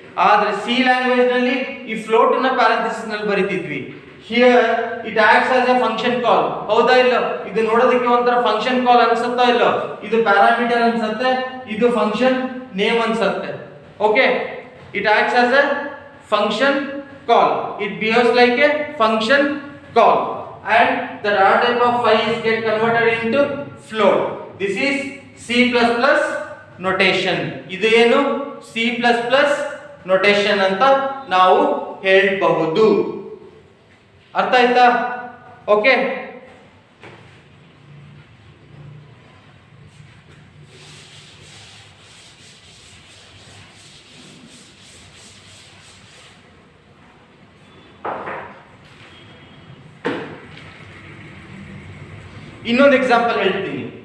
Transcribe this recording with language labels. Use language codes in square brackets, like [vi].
[kn] ಆದ್ರೆ C language ನಲ್ಲಿ ಈ ಫ್ಲೋಟ್ ನ ಪ್ಯಾರಂಥೆಸಿಸ್ ನಲ್ಲಿ ಬರಿತಿದ್ವಿ. [en] Here it acts as a function call. [kn] ಹೌದಾ ಇಲ್ಲ? ಇದು ನೋಡೋದಕ್ಕೆ ಒಂಥರ ಫಂಕ್ಷನ್ ಕಾಲ್ ಅನ್ಸುತ್ತಾ ಇಲ್ಲ? ಇದು ಪ್ಯಾರಾಮೀಟರ್ ಅನ್ಸುತ್ತೆ, ಇದು ಫಂಕ್ಷನ್ ನೇಮ್ ಅನ್ಸುತ್ತೆ. [en] Okay, it acts as a function call. It behaves like a function call and the data type of 5 is get converted into float. This is C++ notation. [kn] ಇದು ಏನು? C++ notation ಅಂತ ನಾವು ಹೇಳಬಹುದು. ಅರ್ಥ ಆಯ್ತಾ? Okay, ಇನ್ನೊಂದು example ಹೇಳ್ತೀನಿ.